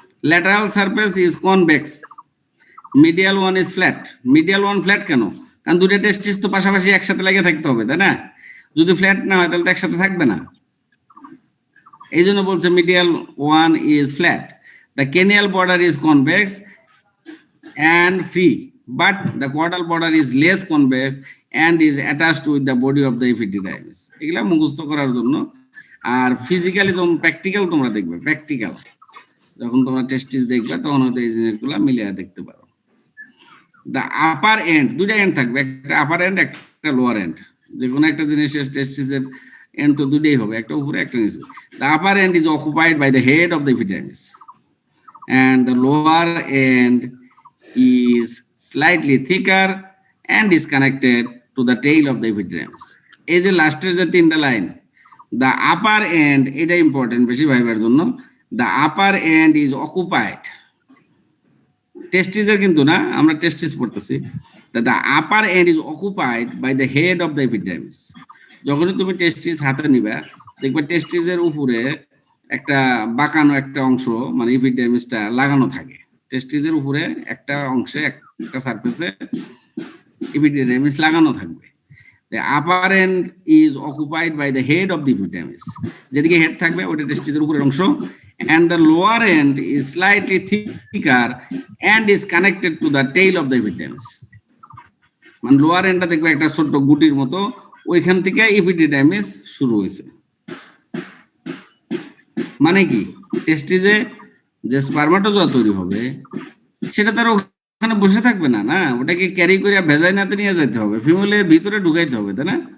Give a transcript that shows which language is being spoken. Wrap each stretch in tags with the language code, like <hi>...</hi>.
<en>Lateral surface is convex, medial one is flat.</en> <bn>Medial one flat কেন? কারণ দুটো টেস্টিস তো পাশাপাশি একসাথে লেগে থাকতে হবে, তাই না? যদি ফ্ল্যাট না হয় তাহলে তো একসাথে থাকবে না, এই জন্য বলছে medial one is flat.</bn> <en>The cranial border is convex and free, but the caudal border is less convex and is attached with the body of the epididymis.</en> <bn>এগুলা মুখস্থ করার জন্য। আর ফিজিক্যালি তোমরা প্র্যাকটিক্যাল তোমরা দেখবে, প্র্যাকটিক্যাল যখন তোমরা টেস্টিস দেখবে তখন হয়তো এই জিনিসগুলো মিলিয়ে দেখতে পারো। দ্য আপার এন্ড, দুইটা এন্ড থাকবে, একটা আপার এন্ড একটা লোয়ার এন্ড। যে কোনো একটা জিনিসের টেস্টিসের এন্ড তো দুটোই হবে, একটা উপরে একটা নিচে।</bn> <en>The upper end is occupied by the head of the epididymis and the lower end is slightly thicker and is connected to the tail of the epididymis.</en> <bn>এই যে লাস্টের যে তিনটা লাইন,</bn> <en>the upper end,</en> <bn>এটা important বেশি ভাইবার জন্য।</bn> <en>the upper end is occupied,</en> <bn>টেস্টিসের কিন্তু না, আমরা টেস্টিস পড়তেছি।</bn> <en>the upper end is occupied by the head of the epididymis.</en> <bn>যখনই তুমি টেস্টিস হাতে নিবা দেখবে টেস্টিসের উপরে একটা বাঁকানো একটা অংশ, মানে এপিডিডাইমিসটা লাগানো থাকে। টেস্টিসের উপরে একটা অংশে, একটা সারফেসে epididymis লাগানো থাকবে।</bn> <en>The upper end is occupied by the head of the epididymis,</en> <bn>যেদিকে হেড থাকবে ওটা টেস্টিসের উপরের অংশ,</bn> <en>and the lower end is slightly thicker and is connected to the tail of the epididymis.</en> <bn>মানে লোয়ার এন্ডটা দেখবে একটা ছোট গুটির মতো, ওইখান থেকে এপিডিডাইমিস শুরু হয়েছে। মানে কি, টেস্টিসে যে স্পারমাটোজোয়া তৈরি হবে সেটা তার ওখানে বসে থাকবে না, না, ওটাকে ক্যারি করে ভেজাইনাতে নিয়ে যেতে হবে, ফিমেলের ভিতরে ঢুকাইতে হবে, তাই না?</bn>